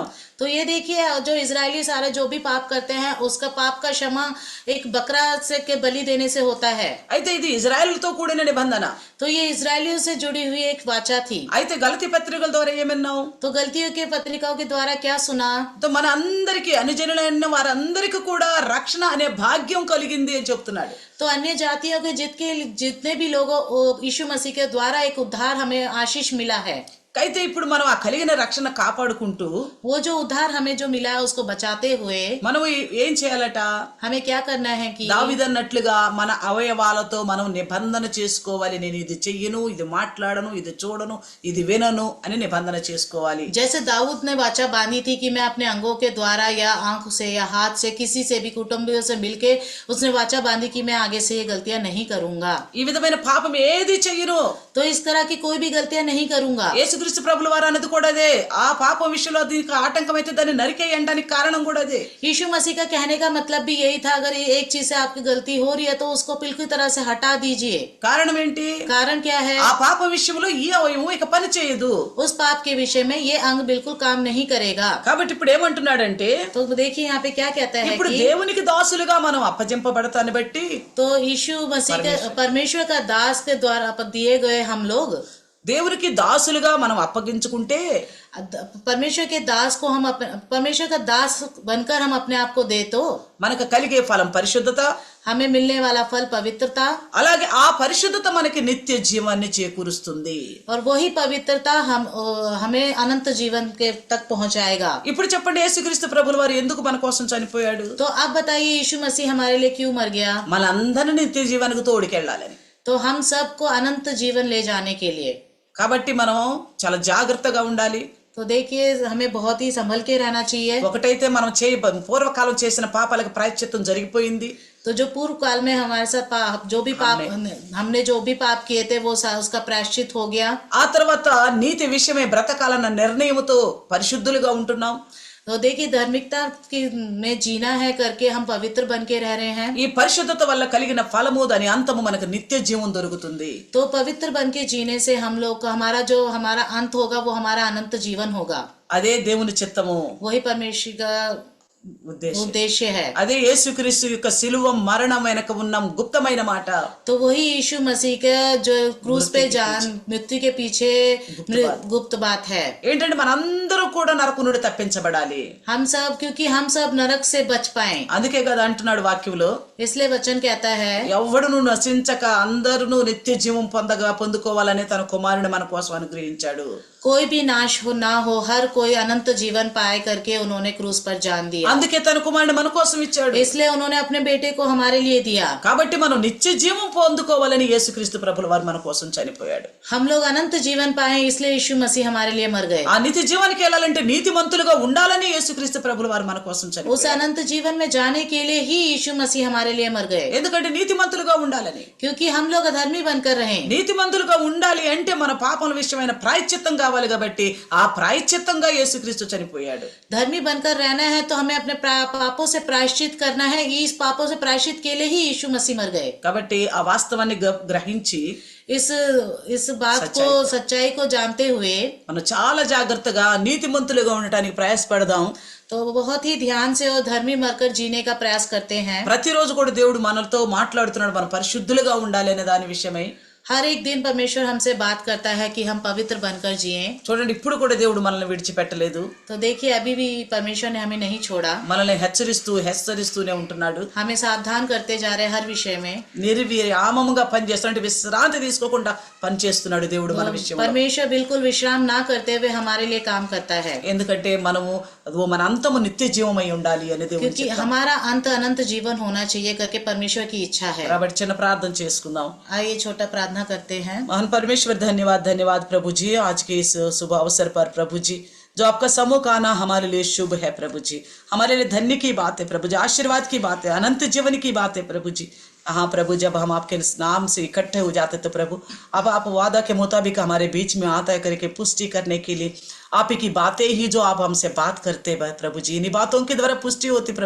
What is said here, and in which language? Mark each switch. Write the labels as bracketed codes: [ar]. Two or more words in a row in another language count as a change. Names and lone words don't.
[hi] तो ये देखिए जो इजरायली सारे जो भी पाप करते हैं उसका पाप का क्षमा एक बकरा से के बलि देने से होता है। [te] అయితే ఇది ఇజ్రాయెల్తో కూడిన నిబంధన. [hi] तो ये इजरायलियों से जुड़ी हुई एक वाचा थी। [te] అయితే గలతీ పత్రికల ద్వారా ఏమన్నాం? [hi] तो गलतियों के पत्रिकाओं के द्वारा क्या सुना? [te] మన అందరికీ అనుజనులైన వారందరికీ కూడా రక్షణ అనే భాగ్యం కలిగింది అని చెప్తున్నాడు. [hi] तो अन्य जातियों के जितने भी लोगों यीशु मसीह के द्वारा एक उद्धार हमें आशीष मिला है। [te] అయితే ఇప్పుడు మనం ఆ కలిగిన రక్షణ కాపాడుకుంటూ [hi] वो जो उद्धार हमें जो मिला है उसको बचाते हुए [te] మనం ఏం చేయాలట? [hi] हमें क्या करना है कि [te] దావీదన్నట్లుగా మన అవయవాలతో మనం నిబంధన చేసుకోవాలి. నేను ఇది చెయ్యను, ఇది మాట్లాడను, ఇది చూడను, ఇది వినను అని నిబంధన చేసుకోవాలి. [hi] जैसे दाऊद ने वाचा बांधी थी कि मैं अपने अंगों के द्वारा या आंख से या हाथ से किसी से भी कुटुंबियों से मिलके उसने वाचा बांधी कि मैं आगे से ये गलतियां नहीं करूंगा। [te] ఈ విధమైన పాపం ఏది చెయ్యను. [hi] तो इस तरह की कोई भी गलतियां नहीं करूंगा। [te] యేసుక్రీస్తు ప్రభుల వారు అన్నది కూడా అదే. ఆ పాపం విషయంలో దీనికి ఆటంకం అయితే దాన్ని నరికేయడానికి కారణం కూడా అదే. [hi] यीशु मसीह का कहने का मतलब भी यही था, अगर एक चीज से आपकी गलती हो रही है तो उसको बिल्कुल तरह से हटा दीजिए। [te] కారణం ఏంటి? [hi] कारण क्या है? [te] ఆ పాప విషయంలో ఈ అవయవం ఇక పని చేయదు. [hi] उस पाप के विषय में ये अंग बिल्कुल काम नहीं करेगा। [te] కాబట్టి ఇప్పుడు ఏమంటున్నాడంటే [hi] तो देखिए यहाँ पे क्या कहता है [te] ఇప్పుడు [hi] कि [te] దేవునికి దాసులుగా మనం అప్పజెంపబడతాన్ని బట్టి [hi] तो यीशु मसीह का परमेश्वर का दास के द्वारा दिए गए हम लोग [te] దేవునికి దాసులుగా మనం అప్పగించుకుంటే [hi] परमेश्वर के दास को हम परमेश्वर का दास बनकर हम अपने आप को दे तो [te] మనకు కలిగే ఫలం పరిశుద్ధత, [hi] हमें मिलने वाला फल पवित्रता, [te] అలాగే ఆ పరిశుద్ధత మనకి నిత్య జీవాన్ని చేకూరుస్తుంది. [hi] और वही पवित्रता हमें अनंत जीवन के तक पहुंचाएगा। [te] ఇప్పుడు చెప్పండి, యేసుక్రీస్తు ప్రభుల వారు ఎందుకు మన కోసం చనిపోయాడు? [hi] तो अब बताइए यीशु मसीह हमारे लिए क्यों मर गया? [te] మనందరినీ నిత్య జీవానికి తోడుకెళ్ళాలని. [hi] तो हम सबको अनंत जीवन ले जाने के लिए। [te] కాబట్టి మనం చాలా జాగ్రత్తగా ఉండాలి. [hi] तो देखिए हमें बहुत ही संभल के रहना चाहिए। [te] ఒకటైతే మనం పూర్వకాలం చేసిన పాపాలకు ప్రాయశ్చిత్తం జరిగిపోయింది. [hi] तो जो पूर्व काल में हमारे साथ जो भी पाप हमने जो भी पाप किए थे वो उसका प्रायश्चित हो गया। [te] ఆ తర్వాత నీతి విషయమే బ్రతకాలన్న నిర్ణయంతో పరిశుద్ధులుగా ఉంటున్నాం. [hi] तो देखिए धार्मिकता में जीना है करके हम पवित्र बन के रह रहे हैं। [te] ఈ పరిశుద్ధత వల్ల కలిగిన ఫలము దాని అంతము మనకు నిత్య జీవం దొరుకుతుంది. [hi] तो पवित्र बन के जीने से हम लोग का हमारा अंत होगा वो हमारा अनंत जीवन होगा। [te] అదే దేవుని చిత్తము, [hi] वही परमेश्वर का उद्देश्य है। [te] అదే యేసుక్రీస్తు యొక్క సిలువ మరణం వెనక ఉన్న గుప్తమైన మాట. [hi] तो वही यीशु मसीह का जो क्रूस पे जान मृत्यु के पीछे गुप्त बात है। [te] ఏంటంటే మనందరూ కూడా నరకం నుండి తప్పించబడాలి. [hi] हम सब क्योंकि हम सब नरक से बच पाए, [te] అందుకే కదా అంటున్నాడు వాక్యంలో, [hi] इसलिए वचन कहता है [te] ఎవడును నశించక అందరూ నిత్య జీవం పొందుకోవాలని తన కుమారుని మన కోసం అనుగ్రహించాడు. [hi] कोई भी नाश ना हो, हर कोई अनंत जीवन पाए करके उन्होंने क्रूस पर जान दिया। [te] అందుకే తన కుమారుని మన కోసం ఇచ్చాడు. [hi] इसलिए उन्होंने अपने बेटे को हमारे लिए दिया। [te] కాబట్టి మనం నిత్య జీవం పొందుకోవాలని యేసుక్రీస్తు ప్రభుల వారు మన కోసం చనిపోయాడు. [hi] हम लोग अनंत जीवन पाए इसलिए यीशु मसीह हमारे लिए मर गए। [te] ఆ నిత్య జీవానికి వెళ్ళాలంటే నీతిమంతులుగా ఉండాలని యేసుక్రీస్తు ప్రభుల వారు మన కోసం [hi] उस [te] చనిపోయాడు. [hi] अनंत जीवन में जाने के लिए ही यीशु मसीह हमारे लिए मर गए, [te] ఎందుకంటే నీతిమంతులుగా ఉండాలని. [hi] क्योंकि हम लोग अधर्मी बनकर रहे। [te] నీతిమంతులుగా ఉండాలి అంటే మన పాపల విషయమైన ప్రాయశ్చిత్తం కావాలి. కాబట్టి ఆ ప్రాయశ్చిత్తంగా యేసుక్రీస్తు చనిపోయాడు. [hi] धर्मी बनकर रहना है तो हमें अपने पापों से प्रायश्चित करना है। इस पापों से प्रायश्चित के लिए ही यीशु मसीह मर गए। [te] కాబట్టి ఆ వాస్తవాన్ని గ్రహించి [hi] इस बात को सच्चाई को जानते हुए [te] మనం చాలా జాగ్రత్తగా నీతిమంతులుగా ఉండటానికి ప్రయాసపడదాం. [hi] तो बहुत ही ध्यान से और धर्मी मरकर जीने का प्रयास करते हैं। [te] ప్రతిరోజు కూడా దేవుడు మనతో మాట్లాడుతున్నాడు, మనం పరిశుద్ధులుగా ఉండాలి అనే దాని విషయమై. [hi] हर एक दिन परमेश्वर हमसे बात करता है कि हम पवित्र बनकर जिएं। [te] చూడండి, ఇప్పుడు కూడా దేవుడు మనల్ని విడిచిపెట్టలేదు. [hi] तो देखिए अभी भी परमेश्वर ने हमें नहीं छोड़ा, [te] మనల్ని హెచ్చరిస్తూనే ఉంటున్నాడు. [hi] हमें सावधान करते जा रहे हैं हर विषय में। [te] నిర్విరామముగా పనిచేస్తున్నట్టు విశ్రాంతి తీసుకోకుండా పనిచేస్తున్నాడు దేవుడు మన విషయంలో. [hi] परमेश्वर बिल्कुल विश्राम ना करते हुए हमारे लिए काम करता है, [te] ఎందుకంటే మన అంతము నిత్య జీవమై ఉండాలి అని దేవుడు [hi] क्योंकि हमारा अंत अनंत जीवन होना चाहिए करके परमेश्वर की इच्छा है। [te] కాబట్టి చిన్న ప్రార్థన చేసుకుందాం. [hi] आइए छोटा प्रार्थना करते हैं। महान परमेश्वर, धन्यवाद प्रभु जी, आज के इस शुभ अवसर पर प्रभु जी, जो आपका सम्मुख आना हमारे लिए शुभ है प्रभु जी, हमारे लिए धन्य की बात है प्रभु जी, आशीर्वाद की बात है, अनंत जीवन की बात है प्रभु जी। हाँ प्रभु, जब हम आपके नाम से इकट्ठे हो जाते तो प्रभु, अब आप वादा के मुताबिक हमारे बीच में आता है करके पुष्टि करने के लिए आप ही की बातें ही जो आप हमसे बात करते हैं प्रभु जी, इन्हीं बातों के द्वारा पुष्टि होती प्रभु।